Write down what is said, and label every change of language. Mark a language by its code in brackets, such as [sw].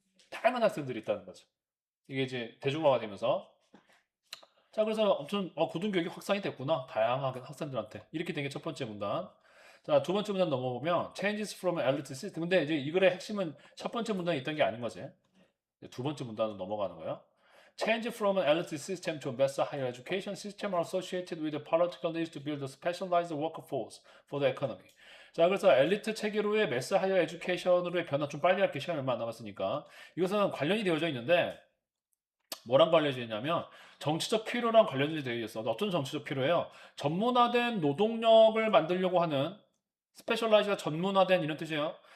[ko] 다양한 학생들이 있다는 거죠. 이게 이제 대중화가 되면서 자, 그래서 아무튼 고등교육이 확산이 됐구나. 다양한 학생들한테. 이렇게 된 게 첫 번째 문단. 자, 두 번째 문단 넘어보면 [en] changes from elite system. [ko] 근데 이제 이 글의 핵심은 첫 번째 문단에 있던 게 아닌 거지. 두 번째 문단으로 넘어가는 거예요. [en] Change from an elite system to a better higher education system are associated with the political needs to build a specialized workforce for the economy. [ko] 자, 그래서 엘리트 체계로의 매스 하이어 에듀케이션으로의 변화 좀 빨리 할게 시간이 얼마 안 남았으니까 이것은 관련이 되어져 있는데 뭐랑 관련이 있냐면 정치적 필요랑 관련이 되어 있어. 어떤 정치적 필요예요? 전문화된 노동력을 만들려고 하는 스페셜라이즈가 전문화된 이런 뜻이에요.